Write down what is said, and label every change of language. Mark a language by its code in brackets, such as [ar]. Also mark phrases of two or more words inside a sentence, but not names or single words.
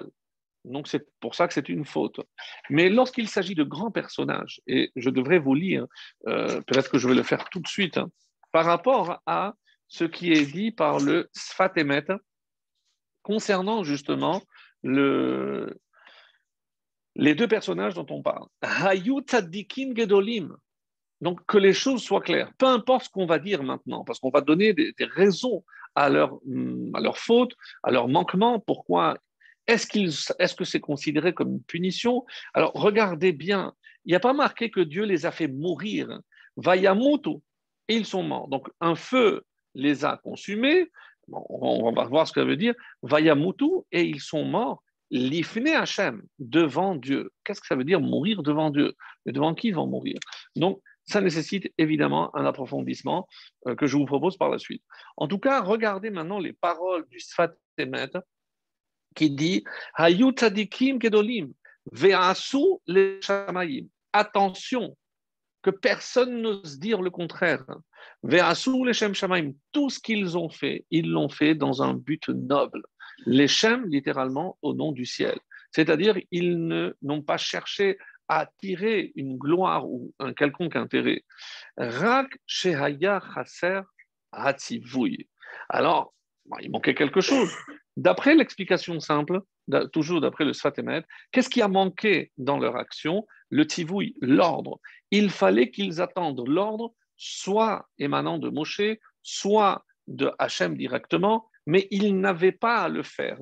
[fr] Donc c'est pour ça que c'est une faute. Mais lorsqu'il s'agit de grands personnages, et je devrais vous lire, peut-être que je vais le faire tout de suite, hein, par rapport à ce qui est dit par le Sfat Emet concernant justement le, les deux personnages dont on parle. [he] היו צדיקים גדולים. [fr] Donc que les choses soient claires. Peu importe ce qu'on va dire maintenant, parce qu'on va donner des raisons à leur faute, à leur manquement. Pourquoi est-ce que c'est considéré comme une punition? Alors regardez bien, il n'y a pas marqué que Dieu les a fait mourir. Vayamutu, et ils sont morts. Donc un feu les a consumés. Bon, on va voir ce que ça veut dire. Vayamutu, et ils sont morts. [he] לפני השם, [fr] devant Dieu. Qu'est-ce que ça veut dire mourir devant Dieu? Mais devant qui ils vont mourir? Donc, ça nécessite évidemment un approfondissement que je vous propose par la suite. En tout cas, regardez maintenant les paroles du Sfat Emet qui dit [he] היו צדיקים גדולים ועשו לשמים. [fr] Attention, que personne n'ose dire le contraire. [he] ועשו לשם שמים. [fr] Tout ce qu'ils ont fait, ils l'ont fait dans un but noble. Les shem, littéralement, au nom du ciel. C'est-à-dire, ils n'ont pas cherché à tirer une gloire ou un quelconque intérêt. [he] רק שהיה חסר הציווי. [fr] Alors, il manquait quelque chose. D'après l'explication simple, toujours d'après le Sfat Emet, qu'est-ce qui a manqué dans leur action? Le tivouille, l'ordre. Il fallait qu'ils attendent l'ordre, soit émanant de Moshe, soit de Hachem directement, mais ils n'avaient pas à le faire.